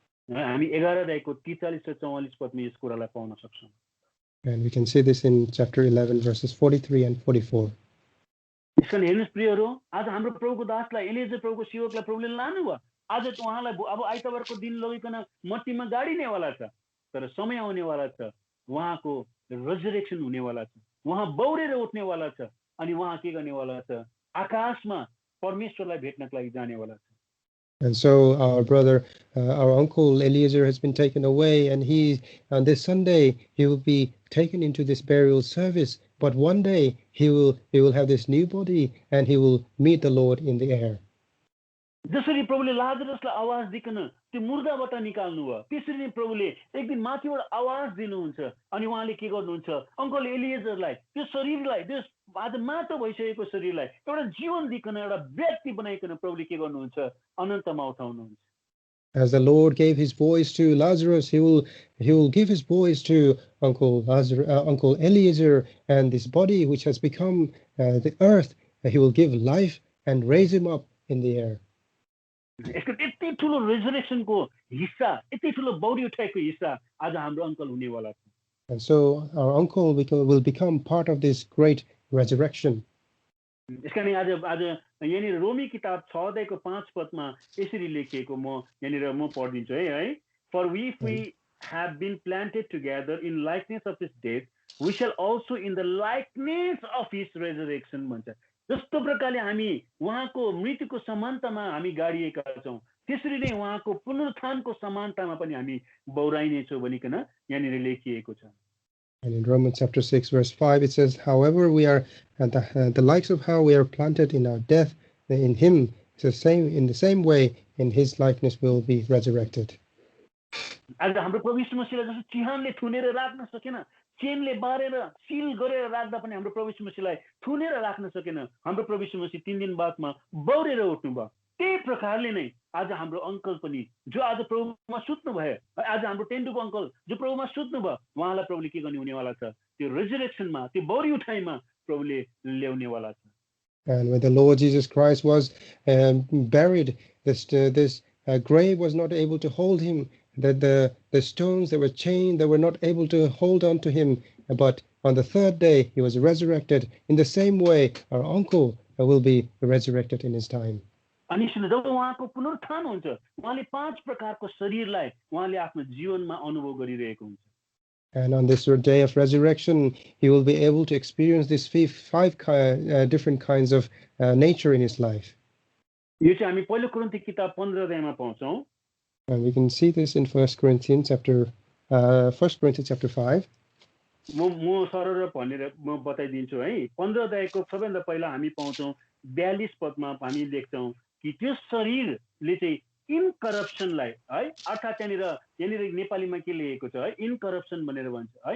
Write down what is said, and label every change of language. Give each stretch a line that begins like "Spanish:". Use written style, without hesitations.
Nepali: हामी 11 अध्यायको 43 र 44 पदमा यस कुरालाई पाउन सक्छौं।
English: And we can see this in chapter 11 verses 43 and 44.
Nepali: यसकारण हेर्नुस् प्रियहरू, आज हाम्रो प्रभुको दासलाई एलिएजर प्रभुको सेवकलाई प्रभुले लानुभयो, आज उहाँलाई अब आइतबारको दिन लगिकन मट्टीमा गाडिनेवाला छ, तर समय आउनेवाला छ, उहाँको रेजरेक्सन हुनेवाला छ, उहाँ बौरेर उठ्नेवाला छ, अनि उहाँ के गर्नेवाला छ, आकाशमा परमेश्वरलाई भेट्नको लागि जानेवाला छ।
English: And so our brother, our uncle Eliezer has been taken away, and on this Sunday he will be taken into this burial service. But one day he will have this new body, and he will meet the Lord in the air.
Nepali: जसरी प्रभुले लाजरसलाई आवाज दिकन त्यो मुर्दाबाट निकाल्नु भयो, त्यसरी नै प्रभुले एक दिन माथिबाट आवाज दिनुहुन्छ, अनि उहाँले के गर्नुहुन्छ, अङ्कल एलिएजरलाई त्यो शरीरलाई, त्यो आज माटो भइसकेको शरीरलाई एउटा जीवन दिकन एउटा व्यक्ति बनाइकन प्रभुले के गर्नुहुन्छ, अनन्तमा उठाउनुहुन्छ।
English: As the Lord gave his voice to Lazarus, he will give his voice to Uncle Eliezer, and this body which has become the earth, he will give life and raise him up in the air.
Nepali: यसको यति ठुलो रेजरेक्सनको हिस्सा, यति ठुलो body उठाएको हिस्सा आज हाम्रो अङ्कल हुनेवाला छ।
English: And so our uncle will become part of this great resurrection.
Nepali: यसकारण आज यहाँनिर रोमी किताब 6 अध्यायको 5 पदमा यसरी लेखिएको म यहाँनिर म पढिदिन्छु है।
English: For if we have been planted together in likeness of his death, we shall also in the likeness of his resurrection भन्छ।
Nepali: जस्तो प्रकारले हामी उहाँको मृत्युको समानतामा हामी गाडिएका छौं, त्यसरी नै उहाँको पुनरुत्थानको समानतामा पनि हामी बौराइनेछौं भनिकन यहाँनिर लेखिएको छ।
English: And in Romans chapter 6 verse 5 it says, however we are the likes of how we are planted in our death in him, in the same way in his likeness will be resurrected.
Nepali: आज हाम्रो प्रभु यीशु मसीहलाई जस्तो चिहानले थुनेर राख्न सकेन, चेनले बारेर seal गरेर राख्दा पनि हाम्रो प्रभु यीशु मसीहलाई थुनेर राख्न सकेन, हाम्रो प्रभु यीशु मसीह 3 दिन बादमा बौरेर उठ्नुभयो। त्यही प्रकारले नै आज हाम्रो अङ्कल पनि जो आज प्रभुमा सुत्नु भयो, आज हाम्रो टेन्डुको अङ्कल जो प्रभुमा सुत्नु भयो, उहाँलाई प्रभुले के गर्ने हुनेवाला छ, त्यो रेजरेक्सनमा, त्यो बौरी उठाइमा प्रभुले ल्याउनेवाला छ।
English: And when the Lord Jesus Christ was buried, this grave was not able to hold him, that the stones that were chained, they were not able to hold on to him, but on the third day he was resurrected. In the same way our uncle will be resurrected in his time.
Nepali: अनि जब उहाँको पुनरुत्थान हुन्छ, उहाँले 5 प्रकारको शरीरलाई उहाँले आफ्नो जीवनमा अनुभव गरिरहेको हुन्छ।
English: And on this day of resurrection, he will be able to experience these 5 different kinds of nature in his life.
Nepali: यो चाहिँ हामी पहिलो कोरिन्थी किताब 15 अध्यायमा पाउँछौं। And we can see this in 1 Corinthians chapter 5. म सरर भनेर म बताइदिन्छु है। 15 अध्यायको सबैभन्दा पहिला हामी पाउँछौं 42 पदमा हामी लेख्छौं कि त्यो शरीरले चाहिँ इनकरप्सनलाई है, अर्थात् यहाँनिर नेपालीमा के लेखेको छ है, इनकरप्सन भनेर भन्छ है।